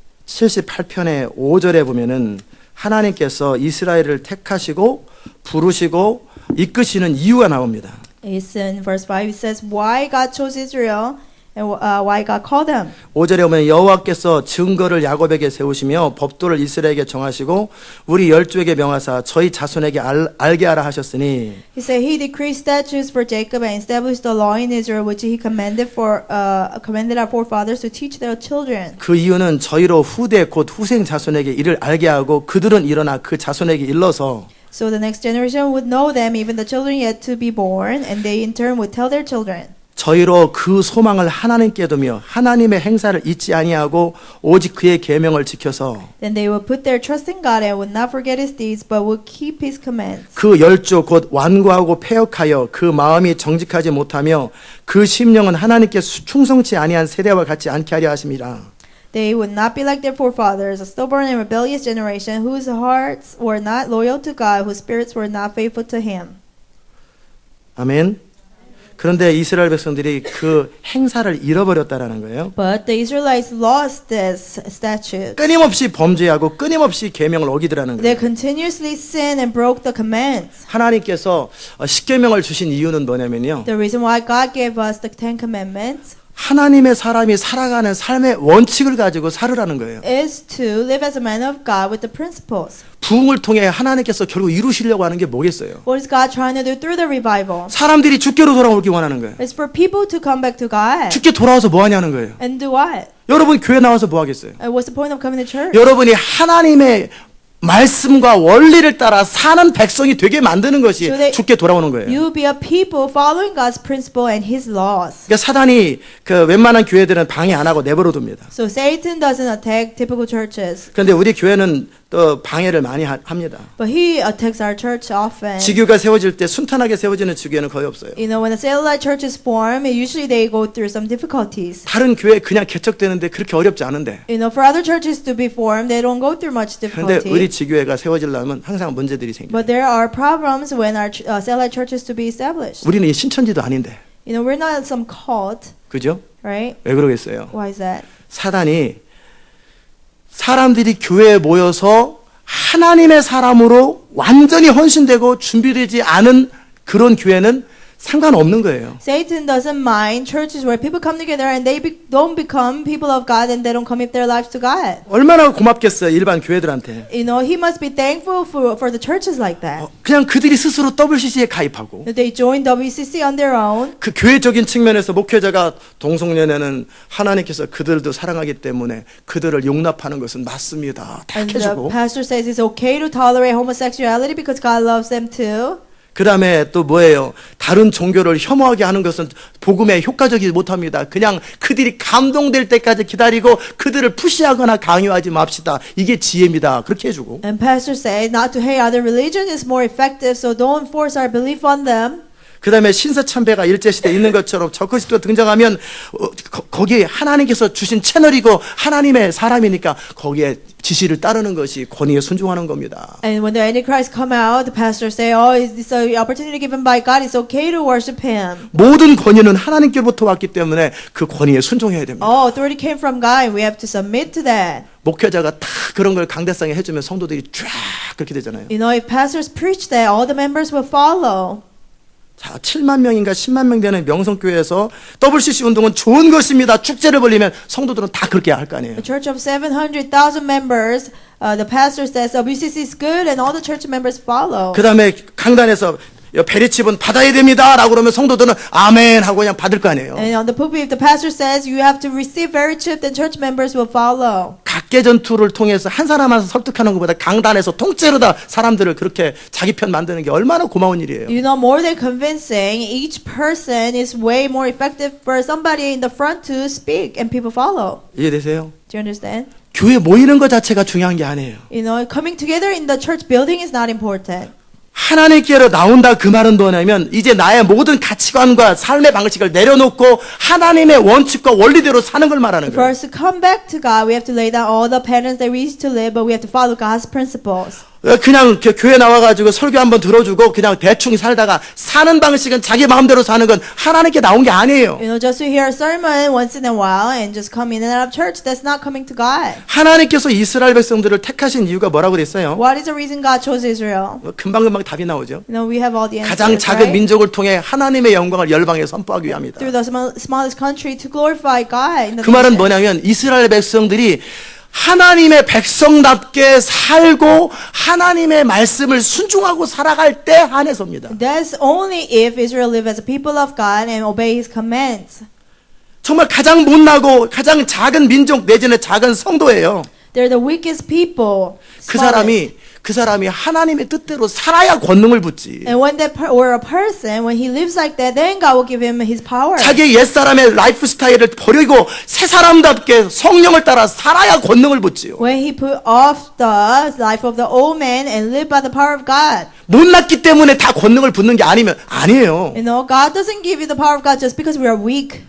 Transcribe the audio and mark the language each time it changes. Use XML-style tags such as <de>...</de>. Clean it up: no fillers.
<ko>78편의 5절에 보면은 하나님께서 이스라엘을 택하시고 부르시고 이끄시는 이유가 나옵니다.</ko> <en>it's in verse 5, it says, why God chose Israel and why God called them.</en> <ko>5절에 보면 여호와께서 증거를 야곱에게 세우시며 법도를 이스라엘에게 정하시고 우리 열조에게 명하사 저희 자손에게 알게 하라 하셨으니</ko> <en>He said, He decreed statutes for Jacob and established the law in Israel, which He commanded our forefathers to teach their children.</en> <ko>그 이유는 저희로 후대 곧 후생 자손에게 이를 알게 하고 그들은 일어나 그 자손에게 일러서</ko> <en>So the next generation would know them, even the children yet to be born, and they in turn would tell their children.</en> <ko>저희로 그 소망을 하나님께 두며 하나님의 행사를 잊지 아니하고 오직 그의 계명을 지켜서</ko> <en>Then they would put their trust in God and would not forget His deeds, but would keep His commands.</en> <ko>그 열조 곧 완고하고 패역하여 그 마음이 정직하지 못하며 그 심령은 하나님께 충성치 아니한 세대와 같지 않게 하려 하심이라.</ko> <en>They would not be like their forefathers, a stubborn and rebellious generation, whose hearts were not loyal to God, whose spirits were not faithful to Him.</en> <ko>아멘. 그런데 이스라엘 백성들이 그 행사를 잃어버렸다라는 거예요.</ko> <en>But the Israelites lost this statute.</en> <ko>끊임없이 범죄하고 끊임없이 계명을 어기더라는</ko> <en>They</en> <ko>거예요.</ko> <en>continuously sinned and broke the commands.</en> <ko>하나님께서 십계명을 주신 이유는 뭐냐면요.</ko> <en>The reason why God gave us the Ten Commandments</en> <ko>하나님의 사람이 살아가는 삶의 원칙을 가지고 살으라는 거예요.</ko> <en>is to live as a man of God with the principles.</en> <ko>부흥을 통해 하나님께서 결국 이루시려고 하는 게 뭐겠어요?</ko> <en>What is God trying to do through the revival?</en> <ko>사람들이 주께로 돌아오기 원하는 거예요.</ko> <en>It's for people to come back to God.</en> <ko>주께 돌아와서 뭐 하냐는 거예요.</ko> <en>And do what?</en> <ko>여러분 교회 나와서 뭐 하겠어요?</ko> <en>What's the point of coming to church?</en> <ko>여러분이 하나님의 말씀과 원리를 따라 사는 백성이 되게 만드는 것이</ko> <en>So that</en> <ko>주께 돌아오는 거예요.</ko> <en>You be a people following God's principle and His laws.</en> <ko>그러니까 사단이 그 웬만한 교회들은 방해 안 하고 내버려 둡니다.</ko> <en>So Satan doesn't attack typical churches,</en> <ko>그런데 우리 교회는 또 방해를 많이 합니다.</ko> <en>but he attacks our church often.</en> <ko>지교가 세워질 때 순탄하게 세워지는 지교회는 거의 없어요.</ko> <en>You know, when the satellite churches form, usually they go through some difficulties.</en> <ko>다른 교회 그냥 개척되는데 그렇게 어렵지 않은데.</ko> <en>You know, for other churches to be formed, they don't go through much</en> <ko>그런데</ko> <en>difficulty.</en> <ko>우리 지교회가 세워지려면 항상 문제들이 생겨요.</ko> <en>But there are problems when our satellite churches to be established.</en> <ko>우리는 이 신천지도 아닌데.</ko> <en>You know, we're not some cult,</en> <ko>그죠?</ko> <en>right?</en> <ko>왜 그러겠어요?</ko> <en>Why is that?</en> <ko>사단이 사람들이 교회에 모여서 하나님의 사람으로 완전히 헌신되고 준비되지 않은 그런 교회는 상관없는 거예요.</ko> <en>Satan doesn't mind churches where people come together and they don't become people of God and they don't commit their lives to God.</en> <ko>얼마나 고맙겠어요, 일반 교회들한테.</ko> <en>You know, he must be thankful for the churches like that.</en> <ko>그냥 그들이 스스로 WCC에 가입하고</ko> <en>That they join WCC on their own.</en> <ko>그 교회적인 측면에서 목회자가 동성연애는 하나님께서 그들도 사랑하기 때문에 그들을 용납하는 것은 맞습니다. 다</ko> <en>And the</en> <ko>해주고</ko> <en>pastor says it's okay to tolerate homosexuality because God loves them too.</en> <ko>그 다음에 또 뭐예요? 다른 종교를 혐오하게 하는 것은 복음에 효과적이지 못합니다. 그냥 그들이 감동될 때까지 기다리고 그들을 푸시하거나 강요하지 맙시다. 이게 지혜입니다. 그렇게 해주고.</ko> <en>And pastors say not to hate other religion is more effective, so don't force our belief on them.</en> <ko>그 다음에 신사참배가 일제시대에 있는 것처럼 적그리스도가 등장하면 거기에 하나님께서 주신 채널이고 하나님의 사람이니까 거기에 지시를 따르는 것이 권위에 순종하는 겁니다.</ko> <en>And when the Antichrist come out, the pastors say, "Oh, is this an opportunity given by God? It's okay to worship Him."</en> <ko>모든 권위는 하나님께로부터 왔기 때문에 그 권위에 순종해야 됩니다.</ko> <en>All authority came from God, and we have to submit to that.</en> <ko>목회자가 다 그런 걸 강대상에 해주면 성도들이 쫙 그렇게 되잖아요.</ko> <en>You know, if pastors preach that, all the members will follow.</en> <ko>자, 7만 명인가 10만 명 되는 명성교회에서 WCC 운동은 좋은 것입니다. 축제를 벌리면 성도들은 다 그렇게 할 거 아니에요.</ko> <en>A church of 700,000 members, the pastor says WCC is good and all the church members follow.</en> <ko>그 다음에 강단에서 베리칩은 받아야 됩니다. 라고 그러면 성도들은 아멘 하고 그냥 받을 거 아니에요.</ko> <en>And on the pulpit, if the pastor says you have to receive very chip, then church members will follow.</en> <ko>각계 전투를 통해서 한 사람 한 사람 설득하는 것보다 강단에서 통째로 다 사람들을 그렇게 자기 편 만드는 게 얼마나 고마운 일이에요.</ko> <en>You know, more than convincing, each person is way more effective for somebody in the front to speak and people follow.</en> <ko>이해되세요?</ko> <en>Do you understand?</en> <ko>교회 모이는 것 자체가 중요한 게 아니에요.</ko> <en>You know, coming together in the church building is not important.</en> <ko>하나님께로 나온다 그 말은 뭐냐면 이제 나의 모든 가치관과 삶의 방식을 내려놓고 하나님의 원칙과 원리대로 사는 걸 말하는</ko> <en>For</en> <ko>거예요.</ko> <en>us to come back to God, we have to lay down all the patterns that we used to live, but we have to follow God's principles.</en> <ko>그냥 교회 나와가지고 설교 한번 들어주고 그냥 대충 살다가 사는 방식은 자기 마음대로 사는 건 하나님께 나온 게 아니에요.</ko> <en>You know, just to hear a sermon once in a while and just come in and out of church, that's not coming to God.</en> <ko>하나님께서 이스라엘 백성들을 택하신 이유가 뭐라고 그랬어요?</ko> <en>What is the reason God chose Israel?</en> <ko>금방금방 답이 나오죠.</ko> <en>You know, we have all the answers,</en> <ko>가장 작은</ko> <en>right?</en> <ko>민족을 통해 하나님의 영광을 열방에 선포하기 위함이다.</ko> <en>Through the smallest country to glorify God in the</en> <ko>그 말은</ko> <en>nation.</en> <ko>뭐냐면 이스라엘 백성들이 하나님의 백성답게 살고 하나님의 말씀을 순종하고 살아갈 때 한해서입니다.</ko> <en>That's only if Israel live as a people of God and obey His commands.</en> <ko>정말 가장 못나고 가장 작은 민족 내지는 작은 성도예요.</ko> <en>They're the weakest people.</en> <ko>그 사람이 하나님의 뜻대로 살아야 권능을 붙지.</ko> <en>And when that or a person, when he lives like that, then God will give him His power.</en> <ko>자기 옛사람의 라이프 스타일을 버리고 새 사람답게 성령을 따라 살아야 권능을 붙지요.</ko> <en>When he put off the life of the old man and live by the power of God.</en> <ko>못났기 때문에 다 권능을 붙는 게 아니에요.</ko> <en>You know, God doesn't give you the power of God just because we are weak.</en>